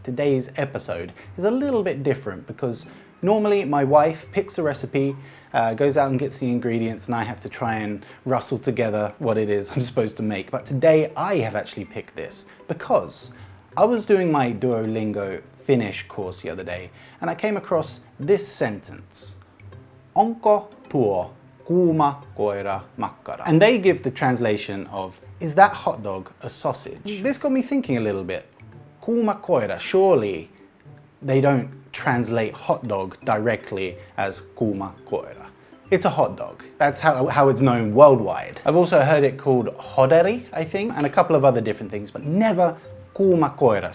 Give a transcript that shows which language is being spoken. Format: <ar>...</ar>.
<en>Today's episode is a little bit different because normally my wife picks a recipe, goes out and gets the ingredients, and I have to try and rustle together what it is I'm supposed to make. But today I have actually picked this because I was doing my Duolingo Finnish course the other day and I came across this sentence.</en> <fi>Onko tuo kuuma koira makkara?</fi> <en>And they give the translation of, is that hot dog a sausage? This got me thinking a little bit. Kuuma koira, surely they don't translate hot dog directly as kuuma koira. It's a hot dog. That's how it's known worldwide. I've also heard it called hoderi, I think, and a couple of other different things, but never kuuma koira.</en>